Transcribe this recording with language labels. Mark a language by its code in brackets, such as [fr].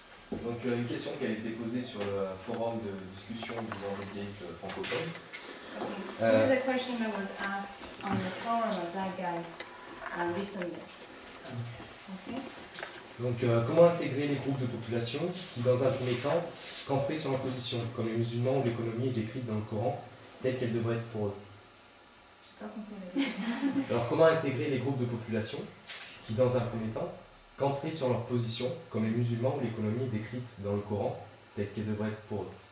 [fr] Donc une question qui a été posée sur le forum de discussion du Zeitgeist francophone. [en] This is a question that was asked on the forum of Zeitgeist recently. Okay. [fr] Donc comment intégrer les groupes de population qui dans un premier temps camperaient sur leur position, comme les musulmans où l'économie est décrite dans le Coran telle qu'elle devrait être pour eux. J'ai pas compris. Alors comment intégrer les groupes de population qui dans un premier temps camperaient sur leur position, comme les musulmans où l'économie est décrite dans le Coran telle qu'elle devrait être pour eux.